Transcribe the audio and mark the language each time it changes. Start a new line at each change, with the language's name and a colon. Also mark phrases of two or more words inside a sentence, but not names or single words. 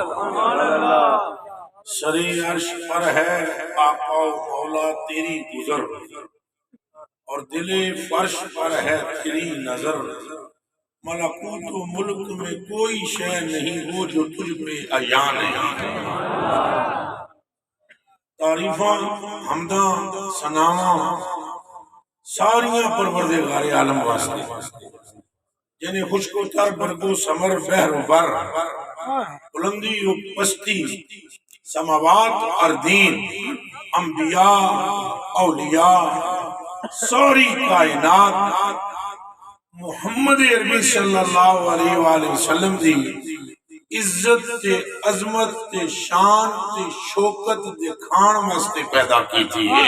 Urdu: سر عرش پر ہے آقا و مولا تیری گزر، اور دل فرش پر ہے تیری نظر۔ ملکوت و ملک میں کوئی شے نہیں وہ جو تجھ پہ عیاں نہیں۔
Punjabi: تعریفاں حمداں ثناواں ساریاں پروردگار عالم واسطے، یعنی خشک و تر برگ و ثمر بحر و بر، بلندی و پستی سماوات اور دین، انبیاء اولیاء ساری کائنات محمد عربی
Arabic: صلی اللہ علیہ وآلہ وسلم
Punjabi: دی عزت تے عظمت تے شان تے شوکت دکھان واسطے پیدا کی تھی ہے۔